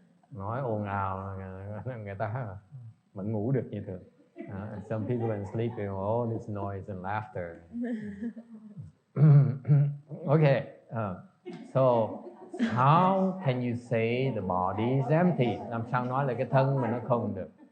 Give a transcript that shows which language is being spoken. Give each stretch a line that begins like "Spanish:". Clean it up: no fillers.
Vietnamese: nói ồn ào người ta vẫn ngủ được như thường.
English: Some people when sleeping, all this noise and laughter. Okay, so how can you say the body is empty?
Vietnamese: Làm sao nói là cái thân mình nó không được?